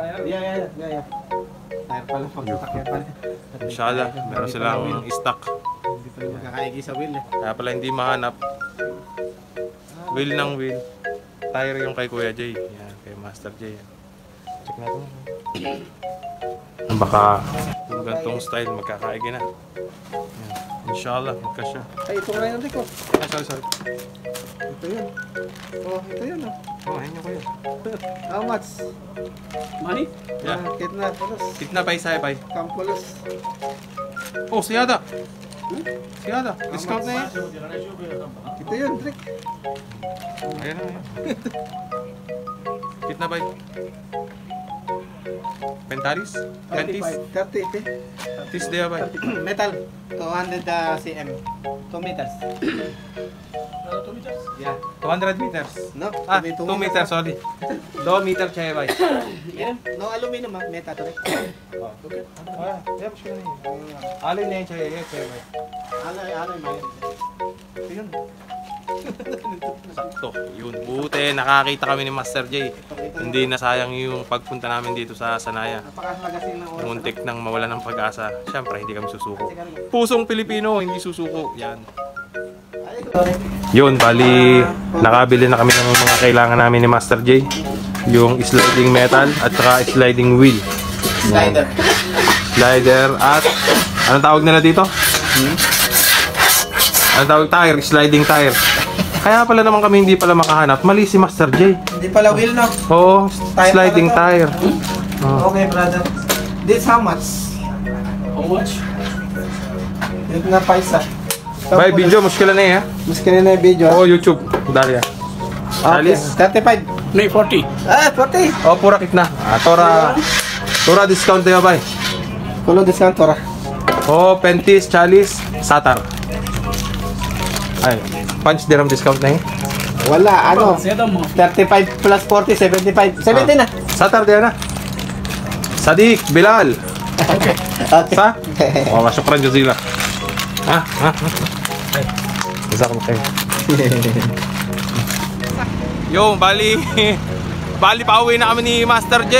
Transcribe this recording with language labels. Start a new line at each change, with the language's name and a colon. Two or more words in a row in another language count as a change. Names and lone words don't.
English: Yeah.
Filipino: Tire pala pag-sakyan pala. Inshallah, meron silang stock. Nakakaigi sa wheel eh. Kaya pala hindi mahanap. Wheel ng wheel. Tire yung kay Kuya Jay. Yan, kay Master Jay. Check natin. Baka yung gantong style magkakaigi na. Yan. Inshallah, magkasya. Ay, ito nga yun, Rico. Ay, sorry. Ito yun. Oh, ito yun oh. Oh, ayun nyo kuya.
English: How much? Money? Yeah.
Hindi: कितना, पुलोस. कितना पैसा है भाई?
Arabic: Kampulos.
Hindi: ओह, ज़्यादा। ज़्यादा.
Filipino: Discount na yan. Ito yun, Rick. Ayan na.
Hindi: कितना भाई? Pentalis? 20s? 30. 30s दिया भाई?
English: Metal. 200 cm. 2 meters. 2 meters? Yeah. 200 meters. No? Ah, 2 meters, sorry. 2 meter
Hindi: चाहिए भाई.
Filipino: Yeah. No aluminum ah. Metal to, Rick.
English: Okay. Yeah,
Hindi: मुश्किल नहीं. अलाय नहीं चाहिए ये चाहिए भाई.
Filipino: Alay, mali. Yun. Sakto. Yun. Buti, nakakita kami ni Master J. Hindi na sayang yung pagpunta namin dito sa Sanaya. Napakalagasing ng oras. Muntik nang mawala ng pag-asa. Siyempre, hindi kami susuko. Pusong Pilipino, hindi susuko. Yan. Yun, bali, nakabili na kami ng mga kailangan namin ni Master J. Yung sliding metal at saka sliding wheel. Slider. Slider at, anong tawag nila dito? Anong tawag? Tire, sliding tire. Kaya pala naman kami hindi pala makahanap. Mali si Master J. Hindi pala wheel, no? Oo, sliding tire. Oh.
English: Okay, brother. This how much? How much?
Hindi: कितना पैसा. भाई, वीडियो, मुश्किल नहीं है.
Filipino: Muskil na yung video. Oh, YouTube. Dali.
English: Okay. 35.
Hindi: नहीं 40. Ah, 40. ओह, पूरा कितना. थोड़ा डिस्काउंट दिया भाई. Kulo discount tora.
English: Oh, 35, 40, 70.
Filipino: Ay, punch dirham discount na eh. Wala, ano? ज़्यादा माफ. 35 plus 40, 75. 70 na.
Hindi: 70 दिया ना. Sadiq, Bilal.
English: Okay.
Arabic: Sa? Oh, شكرا جزيلا. Ha? Ay. جزاكم خير.
Filipino: Yo, bali pauwi na kami ni Master J.